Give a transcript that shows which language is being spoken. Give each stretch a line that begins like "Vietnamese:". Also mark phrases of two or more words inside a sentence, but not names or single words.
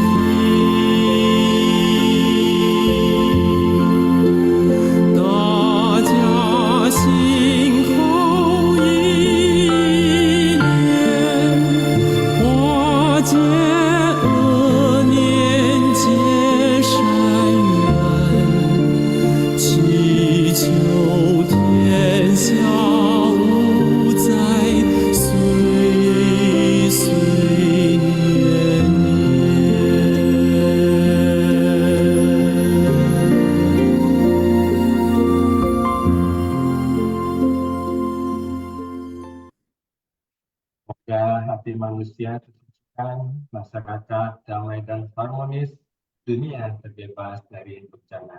Chinese: 大家心口一念，化解恶念，结善缘，祈求天下无灾，岁岁年年。
Indonesian: semoga hati manusia terciptakan masyarakat damai dan harmonis, dunia terbebas dari bencana.